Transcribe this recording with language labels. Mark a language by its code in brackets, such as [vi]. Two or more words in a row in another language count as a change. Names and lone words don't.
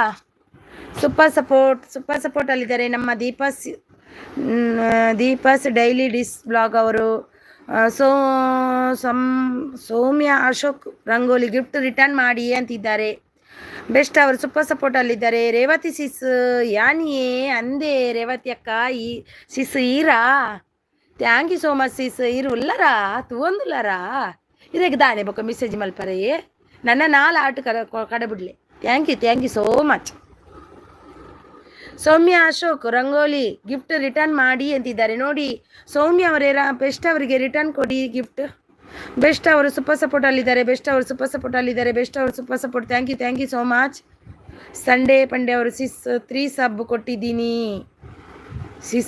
[kn] ಸೂಪರ್ ಸಪೋರ್ಟಲ್ಲಿದ್ದಾರೆ ನಮ್ಮ ದೀಪಾಸ್ ಡೈಲಿ ಡಿಸ್ ಬ್ಲಾಗ್ ಅವರು. ಸೌಮ್ಯ ಅಶೋಕ್ ರಂಗೋಲಿ [en] gift return [kn] ಮಾಡಿ ಅಂತಿದ್ದಾರೆ. ಬೆಸ್ಟ್ ಅವರು ಸೂಪರ್ ಸಪೋರ್ಟಲ್ಲಿದ್ದಾರೆ. [tcy] ರೇವತಿ ಸಿಸ್ ಯಾನಿಯೇ ಅಂದೆ ರೇವತಿ ಅಕ್ಕ ಈ ಸಿಸ್ ಈರಾ. [en] thank you so much sis. [tcy] ಈರು ಉಲ್ಲರಾ ತೂಂದುಲ್ಲರಾ ಇದಕ್ಕೆ ದಾನೆ ಬೊಕ್ಕ ಮೆಸೇಜ್ ಮಲ್ಪರೆಯೇ ನನ್ನ 4 ಆಟ ಕಡಬಿಡ್ಲೆ. [en] thank you so much. [kn] ಸೌಮ್ಯ ಅಶೋಕ್ ರಂಗೋಲಿ [en] gift return [kn] ಮಾಡಿ ಅಂತಿದ್ದಾರೆ ನೋಡಿ. ಸೌಮ್ಯ ಅವರೇ, ಬೆಸ್ಟ್ ಅವರಿಗೆ ರಿಟರ್ನ್ ಕೊಡಿ ಗಿಫ್ಟ್. ಬೆಸ್ಟ್ ಅವರು ಸೂಪರ್ ಸಪೋರ್ಟಲ್ಲಿದ್ದಾರೆ. ಬೆಸ್ಟ್ ಅವರು [en] super support. thank you so much. [kn] ಸಂಡೇ ಪಂಡೆ ಅವರು ಸಿಸ್ 3 ಸಬ್ ಕೊಟ್ಟಿದ್ದೀನಿ ಸಿಸ್.